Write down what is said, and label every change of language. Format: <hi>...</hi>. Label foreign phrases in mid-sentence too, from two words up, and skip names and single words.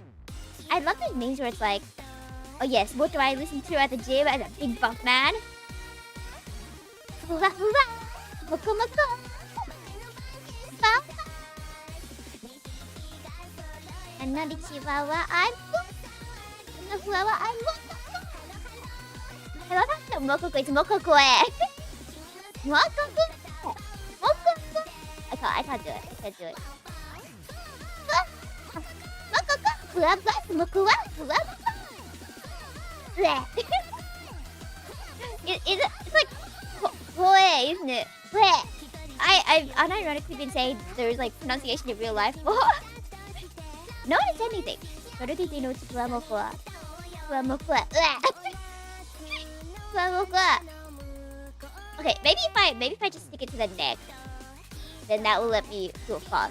<en>I love those memes where it's like, oh yes, what do I listen to at the gym as a big buff man?</en> <ja>Fuwa fuwa, moko moko.</ja> <en>And now the chihuahua, I'm the chihuahua, I'm moko. I love how mokoko is mokoko. Mokoko. Mokoko. I can't do it. I can't do it. Mokoko.</en> <ja>Fuwa fuwa, mokowa, fuwa fuwa.</ja> <en>It's like boy, isn't it? I've unironically been saying there's like pronunciation in real life. No one said anything. Okay, maybe if I just stick it to the neck, then that will let me do it fast.</en>